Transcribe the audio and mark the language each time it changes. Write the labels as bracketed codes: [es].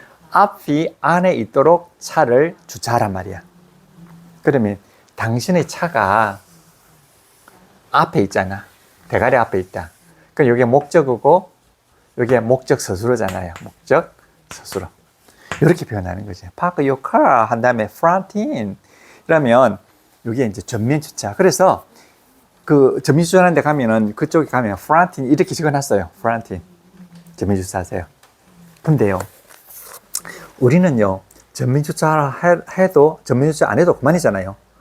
[ko] 앞이 안에 있도록 차를 주차하란 말이야. 그러면 당신의 차가 앞에 있잖아. 대가리 앞에 있다. 그럼 이게 목적어고 이게 목적 서술어잖아요. 목적 서술어. 이렇게 표현하는 거지. [en] Park your car [ko] 한 다음에 [en] front in. [ko] 그러면 이게 이제 전면 주차. 그래서 그 전면 주차하는 데 가면은 그쪽에 가면 front in 이렇게 적어놨어요. front in. 전면 주차하세요. 근데요. 우리는요. 전면 주차 해도 전면 주차 안 해도 그만이잖아요.